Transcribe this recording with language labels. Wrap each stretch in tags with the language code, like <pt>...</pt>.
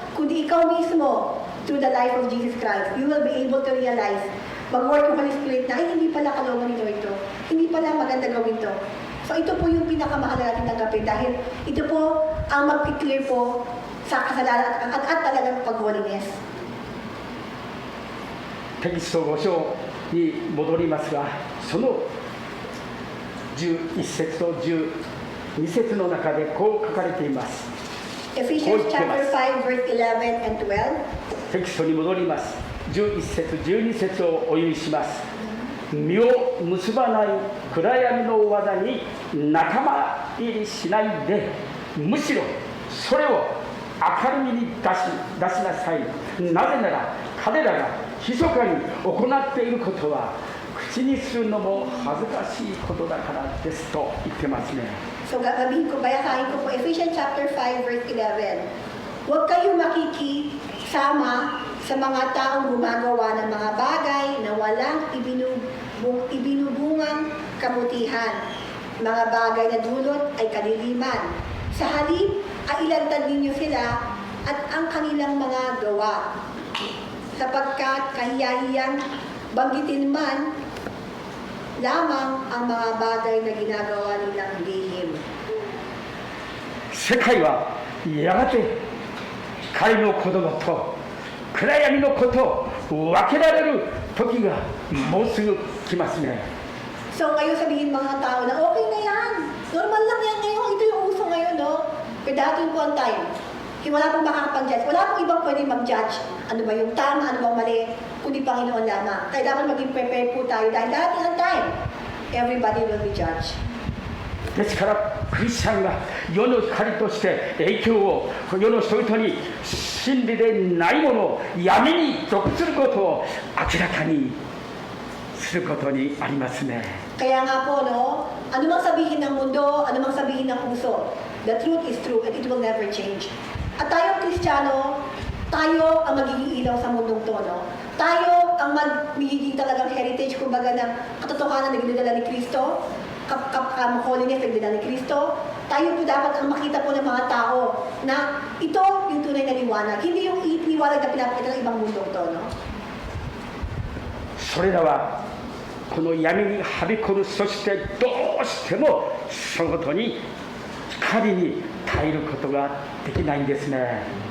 <tl>Kundi ikaw mismo,</tl> <en>through the life of Jesus Christ, you will be able to realize,</en> <tl>mag-work yung Holy Spirit na, ay hindi pala kalooban nito ito. Hindi pala maganda gawin to. So ito po yung pinakamahalaga natin tanggapin dahil ito po ang mag-clear po sa kasalanan at talagang pag-holiness.</tl> <ja>テキスト5章に戻りますが、その11節と12節の中でこう書かれています。</ja> <en>Ephesians chapter 5 verse 11 and 12.</en> <ja>テキストに戻ります。11節12節をお読みします。身を結ばない暗闇の技に仲間入りしないで、むしろそれを明るみに出しなさい。なぜなら彼らが密かに行っていることは口にするのも恥ずかしいことだからですと言ってますね。</ja> <tl>So basahin ko po Ephesians chapter 5 verse 11. Huwag kayong makikisama sa mga taong gumagawa ng mga bagay na walang ibinubungang kabutihan. Mga bagay na dulot ay kadiliman. Sa halip ay ilantad ninyo sila at ang kanilang mga gawa. Sapagkat kahiyahiyang banggitin man lamang ang mga bagay na ginagawa nilang lihim.</tl> <ja>世界はやがて光の子供と暗闇の子と分けられる時がもうすぐ来ますね。</ja> <tl>So ngayon sabihin mga tao na okay na yan, normal lang yan ngayon, ito yung uso ngayon, no? Pero dati po ang time, wala pong makakapag-judge, wala pong ibang pwede mag-judge. Ano ba yung tama, ano bang mali, kundi Panginoon lamang. Kaya dapat maging prepare po tayo dahil dati ang time,</tl> <en>everybody will be judged.</en> <ja>ですからクリスチャンが世の光として影響を世の人々に真理でないものを闇に属することを明らかにすることにありますね。</ja> <tl>Kaya nga po, no, ano mang sabihin ng mundo, ano mang sabihin ng puso,</tl> <en>the truth is true and it will never change.</en> <tl>At tayong Kristiyano, tayo ang magiging ilaw sa mundong to, no? Tayo ang magiging talagang heritage, kumbaga ng katotohanan na ginadala ni Kristo, holiness na ginadala ni Kristo. Tayo po dapat ang makita po ng mga tao na ito yung tunay na liwanag, hindi yung liwanag na pinapakita ng ibang mundong to, no?</tl> <ja>それらはこの闇にはびこる、そしてどうしてもそのことに光に耐えることができないんですね。</ja>